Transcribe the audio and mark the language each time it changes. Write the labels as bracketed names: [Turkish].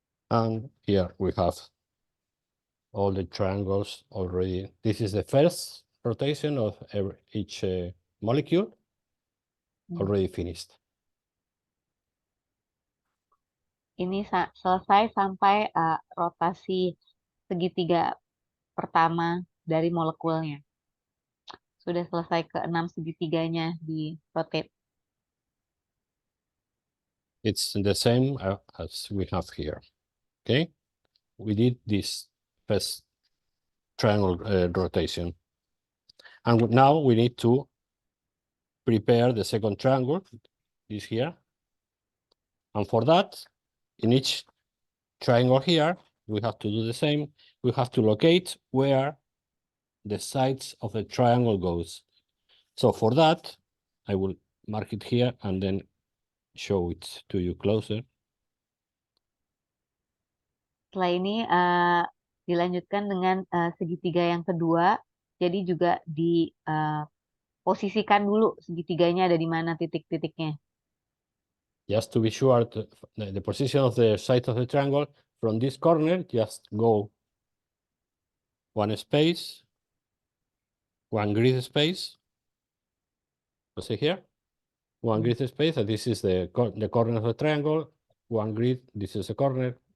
[English] And here we have all the triangles already. This is the first rotation of each molecule already finished. [Indonesian] Ini selesai sampai rotasi segitiga pertama dari molekulnya. Sudah selesai ke-6 segitiganya di rotate. [English] It's the same as we have here. Okay, we did this first triangle rotation. And now we need to prepare the second triangle, this here. And for that, in each triangle here, we have to do the same. We have to locate where the sides of the triangle goes. So for that, I will mark it here and then show it to you closer. [Indonesian] Setelah ini dilanjutkan dengan segitiga yang kedua. Jadi juga diposisikan dulu segitiganya ada di mana titik-titiknya. [English] Just to be sure, the position of the side of the triangle, from this corner, just go one space, one grid space. See here? One grid space, and this is the corner of the triangle. One grid, this is the corner.